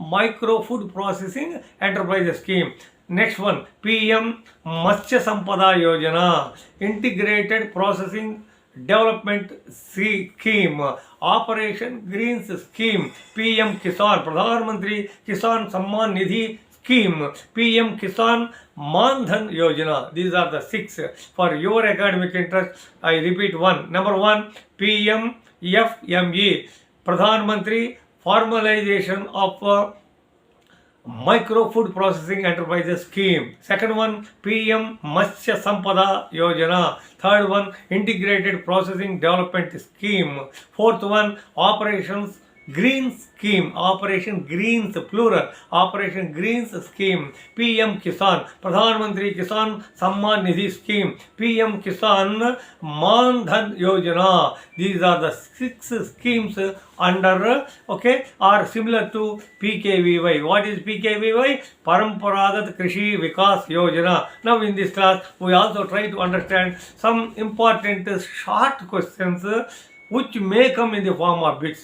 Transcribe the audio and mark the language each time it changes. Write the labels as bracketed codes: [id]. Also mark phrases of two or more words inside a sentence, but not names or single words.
[en] Next one, PM Matsya Sampada Yojana, Integrated Processing Development Scheme, Operation Greens Scheme, PM Kisan, Pradhan Mantri Kisan Samman Nidhi Scheme, PM Kisan Mandhan Yojana. These are the 6. For your academic interest, I repeat 1. Number 1, PMFME, Pradhan Mantri Formalization of Micro Food Processing Enterprises Scheme. Second one, PM Matsya Sampada Yojana. Third one, Integrated Processing Development Scheme. Fourth one, Operation Greens Scheme, Operation Greens plural, Operation Greens Scheme, PM Kisan, Pradhan Mantri Kisan Samman Nidhi Scheme, PM Kisan Mandhan Yojana. These are the 6 schemes under, are similar to PKVY. What is PKVY? Paramparagat Krishi Vikas Yojana. Now in this class, we also try to understand some important short questions which may come in the form of bits.